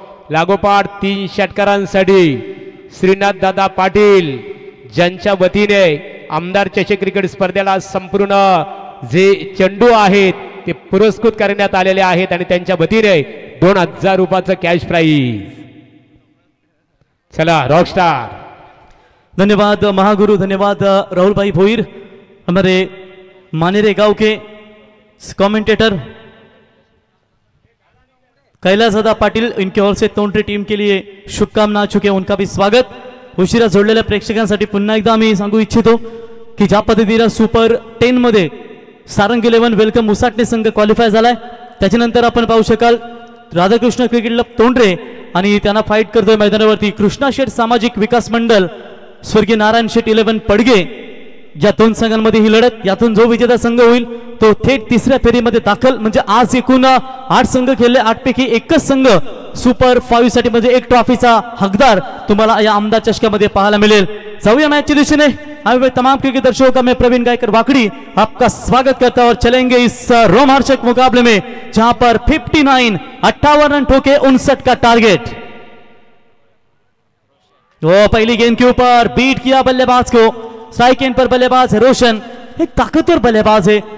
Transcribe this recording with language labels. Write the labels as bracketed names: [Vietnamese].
[Marathi] लागोपाठ 3 षटकारांसाठी श्रीनाथ दादा पाटील ज्यांच्या वतीने आमदार चषक क्रिकेट स्पर्धेला संपूर्ण जे चेंडू आहेत ते पुरस्कृत करण्यात आलेले आहेत आणि त्यांच्या वतीने 2000 रुपयाचं कॅश प्राइज. चला रॉकस्टार. [Hindi] धन्यवाद महागुरु, धन्यवाद राहुल भाई भोईर, हमारे मानेरे गांव के कमेंटेटर कैलाश दादा पाटिल, इनके ओर से तोंडरे टीम के लिए शुभकामना आ चुके हैं, उनका भी स्वागत. [Marathi] उशिरा जोडलेल्या प्रेक्षकांसाठी पुन्हा एकदा मी सांगू इच्छितो की ज्या पद्धतीने सुपर 10 मध्ये सारंग 11 वेलकम उसाटणे संघ क्वालिफाय झालाय, त्याच्यानंतर आपण पाहू शकाल राधाकृष्ण क्रिकेट क्लब तोंडरे आणि त्यांना फाईट करतोय मैदानावरती कृष्णा शेठ सामाजिक विकास मंडळ स्वर्गीय नारायण शेठ 11 पडगे। या दोन संघांमध्ये ही लढत, यातून जो विजेता संघ होईल तो थेट तिसऱ्या फेरीमध्ये दाखल। म्हणजे आज एकूण 8 संघ खेळले, 8 पैकी एकच संघ सुपर 5 साठी म्हणजे एक ट्रॉफीचा हकदार तुम्हाला या आमदार चषकामध्ये पाहायला मिळेल। जाऊया [Hindi] मैच के दिशा में। तमाम क्रिकेट दर्शकों का मैं प्रवीण गायकर वाकड़ी आपका स्वागत करता हूं और चलेंगे इस रोमांचक मुकाबले में जहां पर 58 रन ठोके 59 का टारगेट। वो पहली गेंद के ऊपर बीट किया बल्लेबाज को, स्ट्राइक एंड पर बल्लेबाज है रोशन, एक ताकतवर बल्लेबाज है।